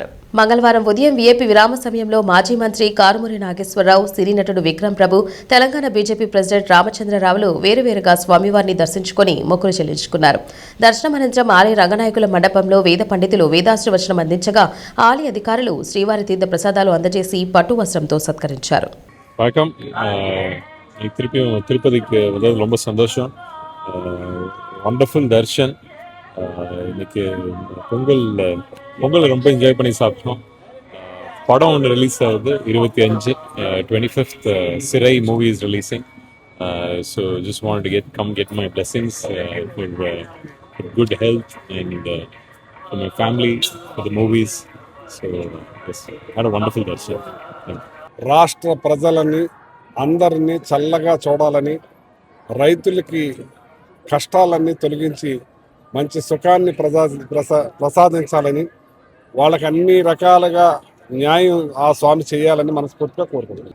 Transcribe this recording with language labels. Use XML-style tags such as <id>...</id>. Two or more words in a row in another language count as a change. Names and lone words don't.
<te>మంగళవారం ఉదయం వీఐపీ విరామ సమయంలో మాజీ మంత్రి కారుమూరి నాగేశ్వరరావు, సినీ నటుడు విక్రమ్ ప్రభు, తెలంగాణ బీజేపీ ప్రెసిడెంట్ రామచంద్రరావులు వేరువేరుగా స్వామివారిని దర్శించుకుని మొక్కులు చెల్లించుకున్నారు. దర్శనం అనంతరం ఆలయ రంగనాయకుల మండపంలో వేద పండితులు వేదాశ్రవచనం అందించగా ఆలయ అధికారులు శ్రీవారి తీర్థ ప్రసాదాలు అందజేసి పట్టు వస్త్రంతో సత్కరించారు.</te> <ta>திருப்பதிக்கு வந்தது ரொம்ப சந்தோஷம்.</ta> <en>wonderful darshan.</en> <ta>இன்னைக்கு பொங்கல் ரொம்ப என்ஜாய் பண்ணி சாப்பிட்டோம். படம் ஒன்று ரிலீஸ் ஆகுது 25 25th சிறை</ta> <en>movie is releasing. so just want to get my blessings for good health and for my family, for the movies. So yes, had a wonderful darshan.</en> <te>రాష్ట్ర ప్రజలని అందరినీ చల్లగా చూడాలని, రైతులకి కష్టాలన్నీ తొలగించి మంచి సుఖాన్ని ప్రసాదించాలని, వాళ్ళకి అన్ని రకాలుగా న్యాయం ఆ స్వామి చేయాలని మనస్ఫూర్తిగా కోరుకుంటున్నాం.</te>